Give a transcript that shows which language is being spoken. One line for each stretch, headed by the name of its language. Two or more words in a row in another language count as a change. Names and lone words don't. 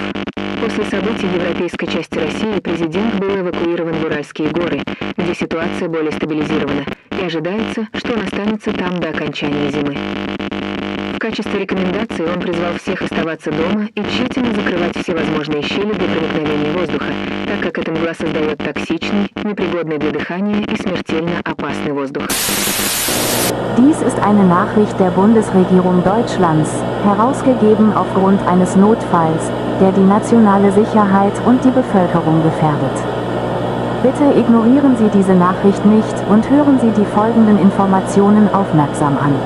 Russian: После событий в европейской части России президент был эвакуирован в Уральские горы, где ситуация более стабилизирована, и ожидается, что он останется там до окончания зимы. В качестве рекомендации он призвал всех оставаться дома и тщательно закрывать все возможные щели для проникновения воздуха, так как эта мгла создает токсичный, непригодный для дыхания и смертельно опасный воздух.
German: Dies ist eine Nachricht der Bundesregierung Deutschlands, herausgegeben aufgrund eines Notfalls, der die nationale Sicherheit und die Bevölkerung gefährdet. Bitte ignorieren Sie diese Nachricht nicht und hören Sie die folgenden Informationen aufmerksam an.